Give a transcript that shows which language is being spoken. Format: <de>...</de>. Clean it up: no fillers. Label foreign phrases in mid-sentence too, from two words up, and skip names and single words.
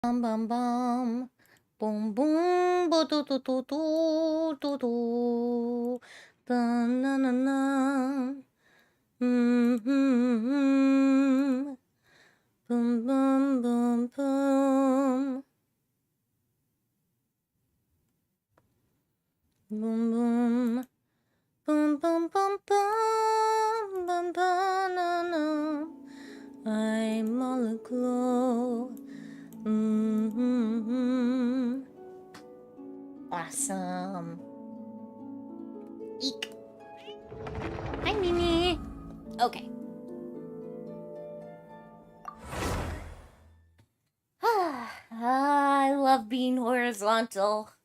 <en>Bum bum bum. Boom boom bo do do do do do do. Dun na na na. Mm-hmm. Boom boom boom boom. Boom boom. Boom boom boom boom. Boom boom na na. I'm all aglow. Mm-hmm. Awesome. Eek. Hi, Mimi. Okay. I love being horizontal.</en>